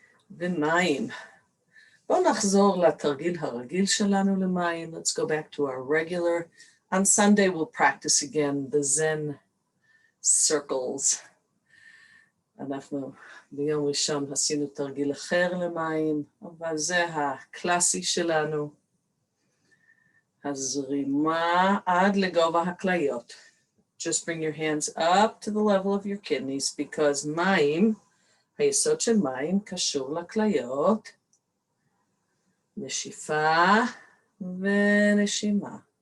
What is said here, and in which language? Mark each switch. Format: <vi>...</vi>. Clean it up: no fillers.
<he>ומים. בואו נחזור לתרגיל הרגיל שלנו למים.</he> <en>Let's go back to our regular. On Sunday we'll practice again the Zen circles.</en> <he>אנחנו ביום ראשון עשינו תרגיל אחר למים, אבל זה הקלאסי שלנו. הזרימה עד לגובה הכליות.</he> <en>Just bring your hands up to the level of your kidneys because</en> <he>מים, היסוד של מים קשור לכליות. נשיפה ונשימה.</he>